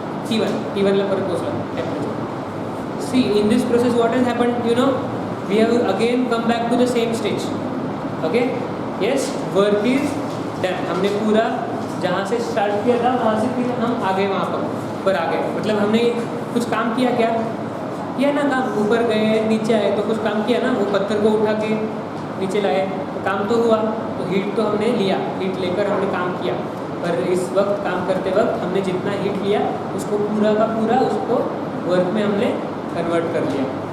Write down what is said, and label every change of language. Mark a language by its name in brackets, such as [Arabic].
[Marathi] T1 ला परत पोहोचला temperature. [English] See, in this process what has happened, you know, we have again come back to the same stage. Okay? Yes, work is done. [Hindi] हमने पूरा जहाँ से start किया था वहाँ से फिर हम आगे वहाँ पर आ गए. मतलब हमने कुछ काम किया क्या? किया ना काम. ऊपर गए, नीचे आए, तो कुछ काम किया ना. वो पत्थर को उठा के नीचे लाए, तो काम तो हुआ. तो हीट तो हमने लिया, हीट लेकर हमने काम किया. पर इस वक्त काम करते वक्त हमने जितना हीट लिया उसको पूरा का पूरा उसको वर्क में हमने कन्वर्ट कर लिया.